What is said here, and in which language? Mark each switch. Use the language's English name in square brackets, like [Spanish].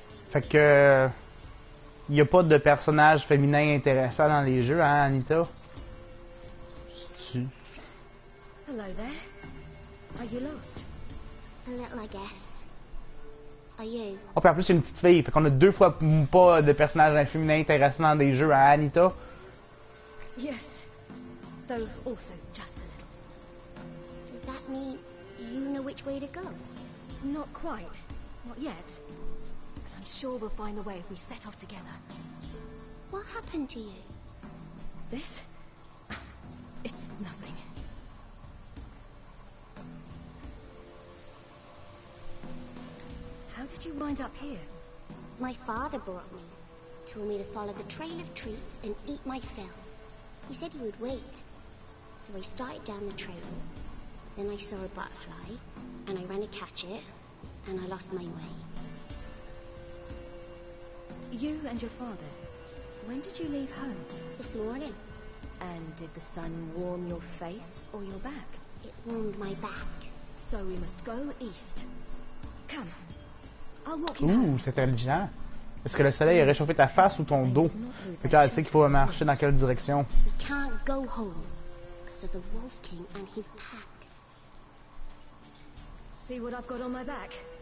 [French] Fait que... Il n'y a pas de personnage féminin intéressant dans les jeux, hein, Anita? [English] Hello there. Are you lost? A little, I guess. Are you? [French] Oh, puis en plus, c'est une petite fille. Fait qu'on a 2 fois pas de personnages féminins intéressants dans des jeux, hein, Anita? [English] Yes. Though also just a little. Does that mean you know which way to go? Not quite. Not yet. But I'm sure we'll find the way if we set off together. What happened to you? This? It's nothing. How did you wind up here? My father brought me. Told me to follow the trail of treats and eat my fill. He said he would wait. So I started down the trail. Then I saw a butterfly, and I ran to catch it, and I lost my way. You and your father, when did you leave home? This morning. And did the sun warm your face or your back? It warmed my back. So we must go east. Come. I'll walk you home. [French] Ouh, c'est intelligent. Est-ce que le soleil a réchauffé ta face ou ton dos? Fait que là, elle sait qu'il faut marcher dans quelle direction. [English] We can't go home because of the Wolf King and his pack. See what I've got on my back?